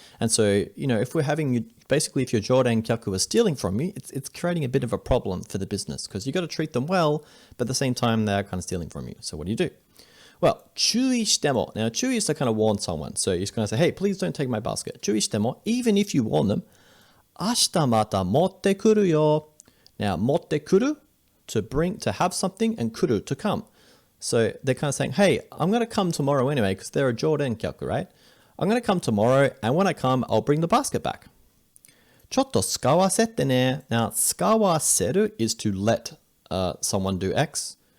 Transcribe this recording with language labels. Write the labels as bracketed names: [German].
[English] And so, if we're having, basically, if your joren kyaku are stealing from you, it's creating a bit of a problem for the business because you got to treat them well, but at the same time, they're kind of stealing from you. So what do? Well, [Japanese] 注意しても. [English] Now, 注意 is to kind of warn someone. So you're just going to say, hey, please don't take my basket. [Japanese] 注意しても, [English] even if you warn them, [Japanese] 明日また持ってくるよ. [English] Now, 持ってくる, to have something, and 来る, to come. So they're kind of saying, hey, I'm going to come tomorrow anyway, because they're a joren kyaku, right? I'm going to come tomorrow, and when I come, I'll bring the basket back. [Japanese] ちょっと使わせてね. [English] Now, 使わせる is to let someone do X.